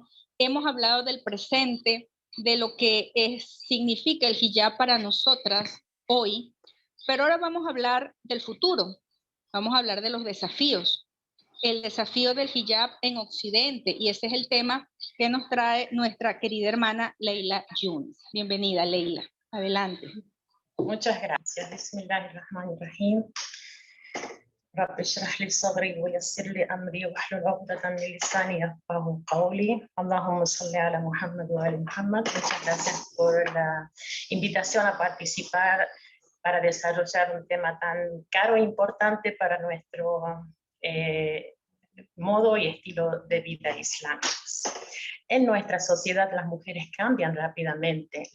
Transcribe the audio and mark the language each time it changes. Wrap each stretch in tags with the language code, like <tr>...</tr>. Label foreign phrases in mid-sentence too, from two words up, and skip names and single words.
<es>Hemos hablado del presente, de lo que significa el hijab para nosotras hoy, pero ahora vamos a hablar del futuro, vamos a hablar de los desafíos. El desafío del hijab en Occidente, y ese es el tema que nos trae nuestra querida hermana Leila Yunes. Bienvenida, Leila. Adelante. Muchas gracias.</es> <ar>Bismillahirrahmanirrahim. رب اشرح لي صدري ويسر لي أمري واحلل عقدة من لساني يفقهوا قولي. اللهم صل على محمد وآل محمد.</ar> <es>Muchas gracias por la invitación a participar para desarrollar un tema tan caro e importante para nuestro modo y estilo de vida islámicos. En nuestra sociedad las mujeres cambian rápidamente.</es>